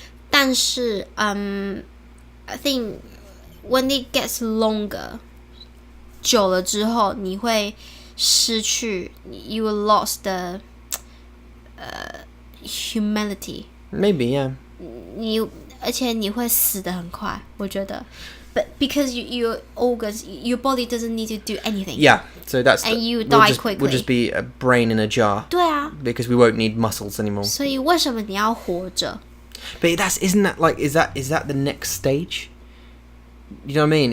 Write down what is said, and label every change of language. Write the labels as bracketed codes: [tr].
[zh] 但是 [en] I think when it gets longer, [zh] 久了之后你会失去 [en] you will lost the humanity. Maybe, yeah. [zh] 而且你会死得很快，我觉得。 [en] But because your organs, your body doesn't need to do anything. Yeah, so and you die quickly. We'll just be a brain in a jar. [zh] 对啊 [en] Because we won't need muscles anymore. [zh] 所以为什么你要活着 [en] But isn't that like is that the next stage? You know what I mean?